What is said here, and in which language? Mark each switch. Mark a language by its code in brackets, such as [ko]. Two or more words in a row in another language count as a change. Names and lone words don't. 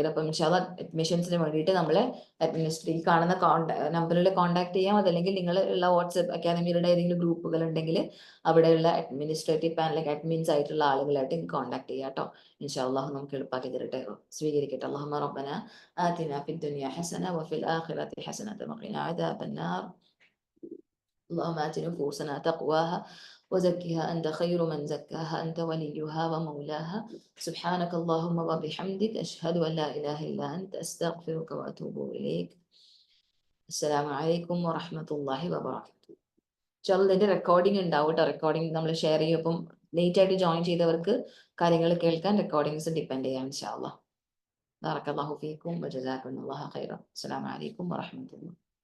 [ml] അപ്പം ഇൻഷാല്ലാ അഡ്മിഷൻസിന് വേണ്ടിയിട്ട് നമ്മളെ ഈ കാണുന്ന നമ്പറിൽ കോൺടാക്ട് ചെയ്യാം. അതല്ലെങ്കിൽ നിങ്ങൾ ഉള്ള വാട്സ്ആപ്പ് അക്കാദമിയുടെ ഏതെങ്കിലും ഗ്രൂപ്പുകൾ ഉണ്ടെങ്കിൽ അവിടെയുള്ള [en] administrative panel [ml] അഡ്മിൻസ് ആയിട്ടുള്ള ആളുകളായിട്ട് കോൺടാക്ട് ചെയ്യാം കേട്ടോ. ഇൻഷാല്ലാഹ് നമുക്ക് എളുപ്പാക്കി തരട്ടെ, സ്വീകരിക്കട്ടെ. [ar] اللهم ربنا آتنا في الدنيا حسنة وفي الآخرة حسنة وقنا عذاب النار. اللهم آت نفوسنا تقواها وزكها أنت خير من زكاها أنت وليها ومولاها. سبحانك اللهم وبحمدك أشهد أن لا إله إلا أنت أستغفرك وأتوب إليك. السلام عليكم ورحمة الله وبركاته. [ml] ഇതിന്റെ റെക്കോർഡിംഗ് ഉണ്ടാവും കേട്ടോ. റെക്കോർഡിംഗ് നമ്മൾ ഷെയർ ചെയ്യും. അപ്പം ലേറ്റ് ആയിട്ട് ജോയിൻ ചെയ്തവർക്ക് കാര്യങ്ങൾ കേൾക്കാൻ [en] recordings depend [ml] ചെയ്യാം [ar] إن شاء الله. بارك الله فيكم وجزاكم الله خيرا. السلام عليكم ورحمة الله.